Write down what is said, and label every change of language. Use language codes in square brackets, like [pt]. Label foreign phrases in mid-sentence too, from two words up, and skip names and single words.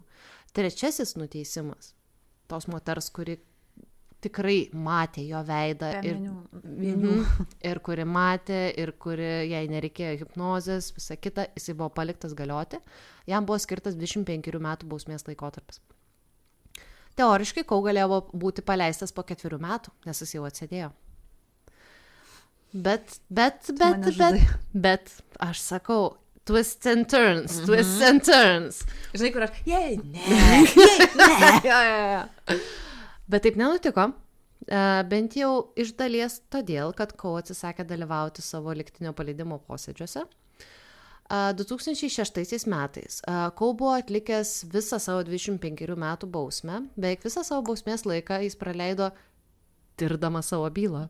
[lt] Trečiasis nuteisimas, tos moters, kuri tikrai matė jo veidą ir kuri matė, ir kuri jai nereikėjo hipnozės, visa kita, jisai buvo paliktas galioti, jam buvo skirtas 25 metų bausmės laikotarpis. Teoriškai Cole galėjo būti paleistas po 4 metų, nes jis jau atsėdėjo. Bet aš sakau, [en] twists and turns. [lt] Žinai, kur aš, Bet taip nenutiko, bent jau iš dalies todėl, kad Cole atsisakė dalyvauti savo lygtinio paleidimo posėdžiuose. 2006 metais Cole buvo atlikęs visą savo 25 metų bausmę, beveik visą savo bausmės laiką jis praleido tirdama savo bylą.